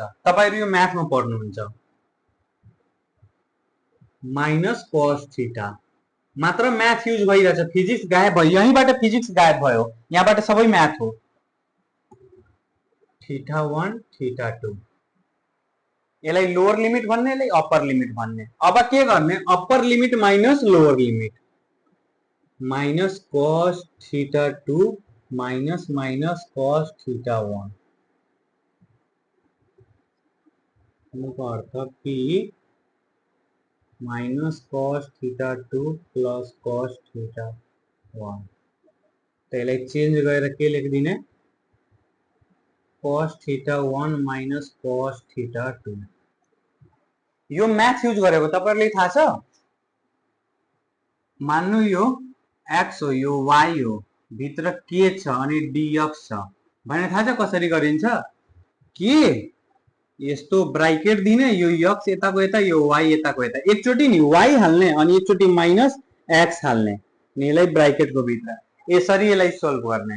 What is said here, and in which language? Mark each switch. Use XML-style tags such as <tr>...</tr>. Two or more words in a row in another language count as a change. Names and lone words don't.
<ne>तपाईहरु यो म्याथमा पढ्नुहुन्छ,</ne> <en>minus cos theta</en> <ne>मात्र</ne> <en>math use</en> <ne>भइरहेछ, फिजिक्स गायब भयो। यहीँबाट फिजिक्स गायब भयो, यहाँबाट सबै म्याथ हो।</ne> <en>theta 1 theta 2,</en> <ne>यसलाई</ne> <en>lower limit</en> <ne>भन्ने, यसलाई</ne> <en>upper limit</en> <ne>भन्ने। अब के गर्ने,</ne> <en>upper limit minus lower limit, minus cos theta 2 minus minus cos theta 1</en> <ne>को अर्थ</ne> <en>p minus cos theta 2 plus cos theta 1.</en> <ne>त्यसलाई चेन्ज गरेर के लेखिदिने,</ne> <en>cos theta 1 minus cos theta 2.</en> <ne>यो</ne> <en>math use</en> <ne>गरेको तपाईहरुलाई थाहा छ। मान्नु यो x हो, यो y हो, भित्र के छ अनि dx छ भने थाहा छ कसरी गरिन्छ, के यस्तो ब्राकेट दिने, यो x यताको यता, यो y यताको यता, एकचोटी नि y हाल्ने अनि एकचोटी</ne> <en>minus x</en> <ne>हाल्ने, यसलाई ब्राकेटको भित्र यसरी यसलाई सोल्भ गर्ने।</ne>